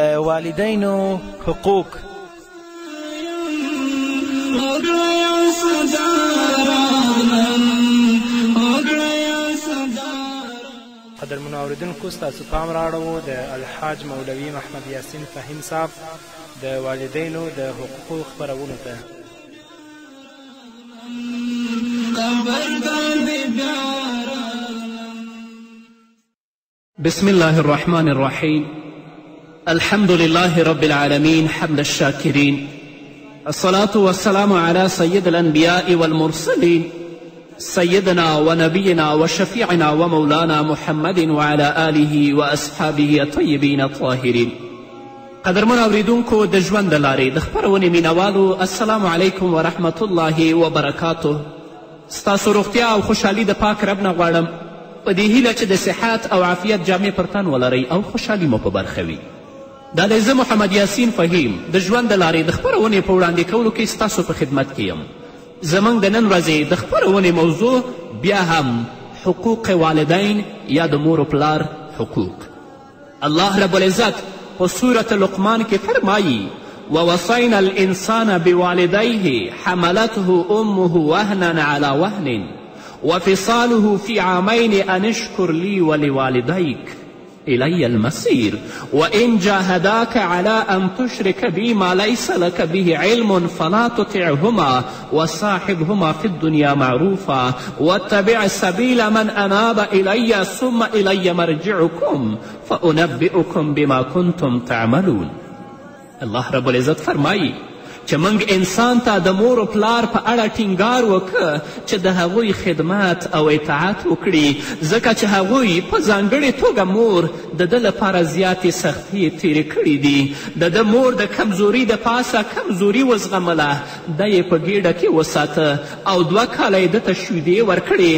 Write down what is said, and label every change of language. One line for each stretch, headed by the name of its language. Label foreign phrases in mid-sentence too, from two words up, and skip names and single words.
Pashto: د والدینو حقوق قدرمنو اوریدونکو ستاسو پام راړو د الحاج مولوي محمد یاسین فهیم صاحب د والدینو د حقوقو خپرونو ته.
Arabic: بسم الله الرحمن الرحيم. الحمد لله رب العالمين حمد الشاكرين. الصلاة والسلام على سيد الأنبياء والمرسلين سيدنا ونبينا وشفيعنا ومولانا محمد وعلى آله وأصحابه الطيبين الطاهرين.
Pashto: قدرمن اوریدونکو د ژوند د لارې د خپرونې مینوالو
Arabic: السلام علیکم ورحمة الله وبرکاته.
Pashto: ستاسو روغتیا او خوشحالي د پاک رب نه غواړم په دې هیله چې د صحت او عافیت جامې پر تن ولرئ او خوشحالي مو په برخه وي. دا دی زه محمد یاسین فهیم د ژوند د لارې د خپرونې په وړاندې کولو کې ستاسو په خدمت کې یم. زموږ د نن ورځې د خپرونې موضوع بیا هم حقوق والدین یا د مور و پلار حقوق. الله رب العزت په سورة لقمان کې فرمایي
Arabic: ووصینا الانسان بوالدیه حملته امه وهنا على وهن وفصاله في عامين ان اشكر لي ولوالديك إلي المصير وإن جاهداك على أن تشرك بي ما ليس لك به علم فلا تطعهما وصاحبهما في الدنيا معروفا واتبع سبيل من أناب إلي ثم إلي مرجعكم فأنبئكم بما كنتم تعملون.
Pashto: الله رب العزت فرمایي چې موږ انسان ته د مور و پلار په اړه ټینګار وکړه چې د هغوی خدمت او اطاعت وکړي ځکه چې هغوی په ځانګړې توګه مور د ده لپاره زیاتې سختۍ تیرې کړي دي. د ده مور د کمزوري د پاسه کمزوري وزغمله ده یې په ګیډه کې وساته او 2 کاله یې ده ته شیدې ورکړې.